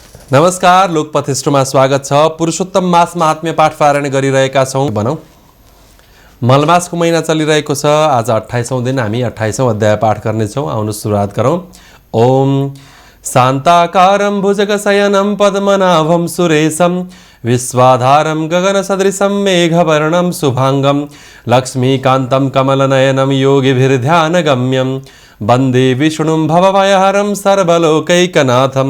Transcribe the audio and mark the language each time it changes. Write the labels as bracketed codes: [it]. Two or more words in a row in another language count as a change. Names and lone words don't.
[ne] नमस्कार, लोकपथेष्टमा स्वागत छ। पुरुषोत्तम मास महात्म्य पाठ पारायण गरिरहेका छौँ। भनौँ मलमासको महिना चलिरहेको छ। आज 28औं दिन हामी 28औं अध्याय पाठ गर्नेछौँ। आउनु सुरुवात गरौँ। [sa] ओम शान्ताकारं भुजगशयनं पद्मनाभं सुरेशं विश्वाधारं गगनसदृशं मेघवर्णं शुभांगं लक्ष्मीकान्तं कमलनयनं योगिभिर्ध्यानगम्यं वन्दे विष्णुं भवभयहरं सर्वलोकैकनाथम्।